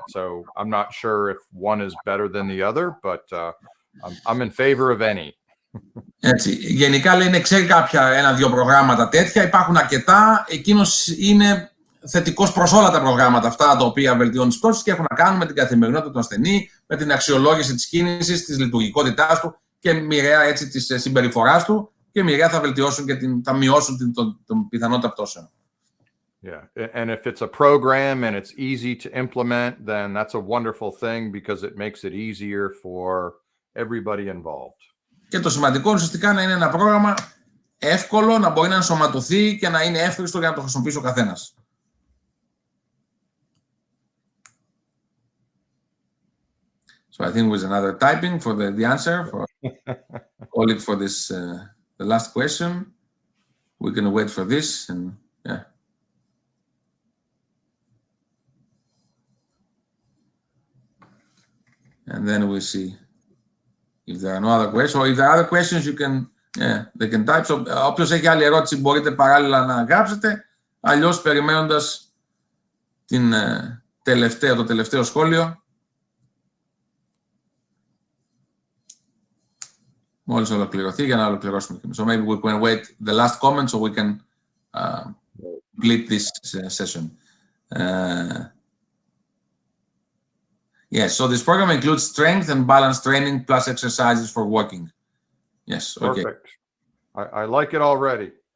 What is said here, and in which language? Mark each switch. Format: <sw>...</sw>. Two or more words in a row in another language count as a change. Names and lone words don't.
<en>So I'm not sure if one is better than the other, but I'm in favor of any.</en> <el>Έτσι. Γενικά λένε ξέρει ένα-δύο προγράμματα τέτοια, υπάρχουν αρκετά. Εκείνος είναι θετικός προς όλα τα προγράμματα αυτά τα οποία βελτιώνουν τις πτώσεις και έχουν να κάνουν με την καθημερινότητα του ασθενή, με την αξιολόγηση της κίνησης, της λειτουργικότητάς του και μοιραία έτσι της συμπεριφοράς του και μοιραία θα βελτιώσουν και θα μειώσουν την πιθανότητα πτώσεων.</el> <en>Yeah, and if it's a program and it's easy to implement, then that's a wonderful thing because it makes it easier for everybody involved.</en> <el>Και το σημαντικό ουσιαστικά να είναι ένα πρόγραμμα εύκολο, να μπορεί να ενσωματωθεί και να είναι εύχριστο για να το χρησιμοποιήσει ο καθένας.</el> <en>So I think with another typing for the answer, for call it for this the last question. We can wait for this and yeah. And then we see if there are no other questions. Or if there are other questions, you can, they can type. So,</en> <el>όποιος έχει άλλη ερώτηση μπορείτε παράλληλα να γράψετε. Αλλιώς περιμένοντας το τελευταίο σχόλιο. Μόλις ολοκληρωθεί για να ολοκληρώσουμε.</el> <en>So maybe we can wait the last comment so we can complete this session. Yes, so this program includes strength and balance training plus exercises for walking. Yes, okay. Perfect. I like it already.</en>